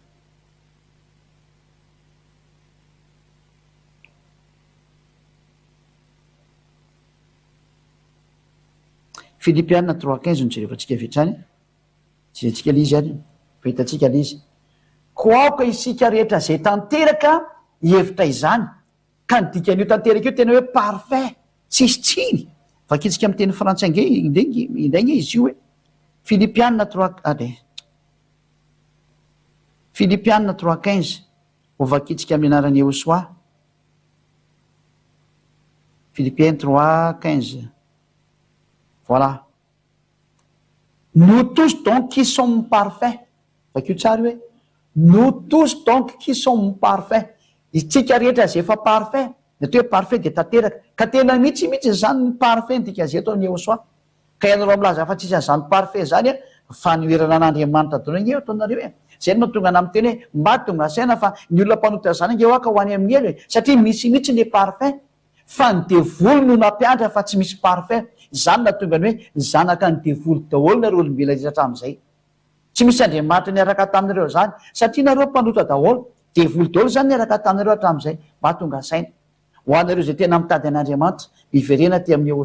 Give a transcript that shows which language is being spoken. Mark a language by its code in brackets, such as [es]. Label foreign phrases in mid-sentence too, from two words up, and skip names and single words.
[mg] Philippiens 3:15 nijerevatsika vetrany jerentsika lizy ary fahitatsika lizy ko aoka isika rehetra zay tanteraka hevitra izany ka ny dikan'io tanteraka io tena hoe parfait tsisy tsiny vakitsika amin'ny teny frantsay indray nge izy io hoe Philippiens 3:15 ho vakitsika amin'ny anaran'ny Yahosoa Philippiens 3:15 [fr] voilà nous tous donc qui sommes parfaits [mg] vakio tsary hoe [fr] nous tous donc qui sommes parfaits [mg] itsika rehetra zay efa parfait natao hoe parfait de tanteraka ka tena mihitsy zany ny parfait ntika zay atao ny Yahosoa ka ianareo milaza fa tsisy an'izany parfait zany a fanoerana an'Andriamanitra dona nge ataonareo e zay no tonga na miteny hoe mba tonga saina fa ny olona mpanota zany nge oaka ho any amin'ny elo e satria misy mihitsy ny parfait fa ny devoly no nampianatra fa tsy misy parfait zany na tonga ny hoe zanaka ny devoly daholo nareo olombela hatramin'izay tsy misy Andriamanitra niaraka taminareo zany satria nareo mpanota daholo devoly daholo zany niaraka taminareo hatramin'izay mba tonga saina ho anareo zay tena mitady an'Andriamanitra miverena ty amin'ny